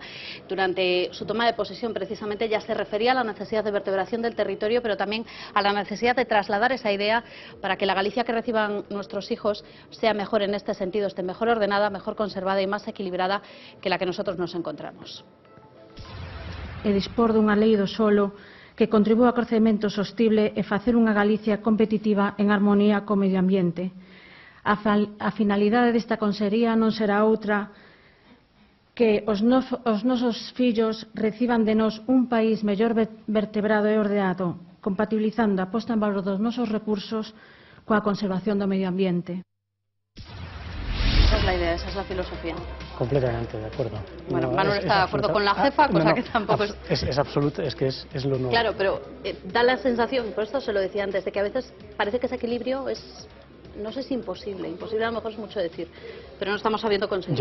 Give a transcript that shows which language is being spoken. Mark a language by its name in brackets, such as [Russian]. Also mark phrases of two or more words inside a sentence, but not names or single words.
[Spanish] Durante su toma de posesión precisamente ya se refería a la necesidad de vertebración del territorio, pero también a la necesidad de trasladar esa idea para que la Galicia que reciban nuestros hijos sea mejor en este sentido, esté mejor ordenada, mejor conservada y más equilibrada que la que nosotros nos encontramos. [Galician] E dispor dunha lei do solo que contribúa ao crecemento sostible e facer unha Galicia competitiva en armonía co medio ambiente. A finalidade desta consellería non será outra que os nosos fillos reciban de nós un país mellor vertebrado e ordenado, compatibilizando a posta en valor dos nosos recursos coa conservación do medio ambiente. [Spanish] Esa es la idea, esa es la filosofía. Completamente de acuerdo. Bueno, Manuel está de acuerdo con la jefa, cosa que tampoco es absoluto, es que es lo nuevo. Claro, pero da la sensación, por esto se lo decía antes, de que a veces parece que ese equilibrio es, no sé si imposible a lo mejor es mucho decir, pero no estamos sabiendo conseguir.